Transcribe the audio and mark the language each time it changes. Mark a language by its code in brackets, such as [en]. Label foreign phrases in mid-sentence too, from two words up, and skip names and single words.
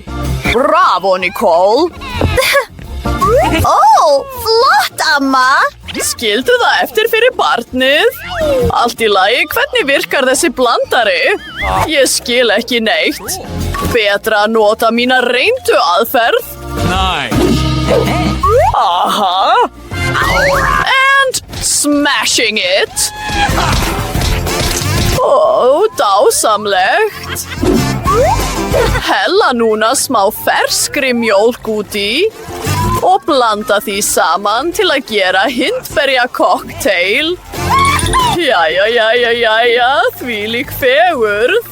[is] Bravo, Nicole. Flott, amma. Skildu það eftir fyrir barnið? Allt í lagi, hvernig virkar þessi blandari? Ég skil ekki neitt. Betra að nota mína reyndu aðferð. [en] Aha. And smashing it. [is] Dásamlegt. Hella núna smá ferskri mjólk út í og blanda því saman til að gera hindberja kokteil. Jæja, þvílík fegurð.